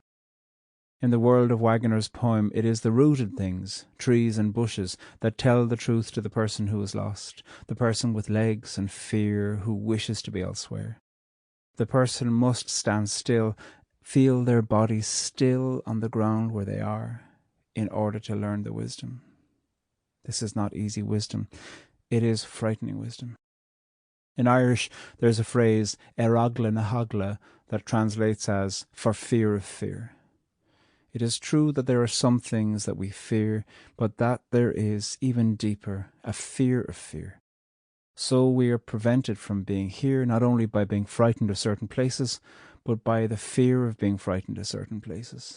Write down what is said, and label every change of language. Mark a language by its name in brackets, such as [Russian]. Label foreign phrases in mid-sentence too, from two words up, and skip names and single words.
[English] In the world of Wagoner's poem, it is the rooted things, trees and bushes, that tell the truth to the person who is lost, the person with legs and fear who wishes to be elsewhere. The person must stand still, feel their bodies still on the ground where they are, in order to learn the wisdom. This is not easy wisdom. It is frightening wisdom. In Irish, there is a phrase, [Irish] eragla na hagla, [English] that translates as, for fear of fear. It is true that there are some things that we fear, but that there is, even deeper, a fear of fear. So we are prevented from being here not only by being frightened of certain places, but by the fear of being frightened of certain places.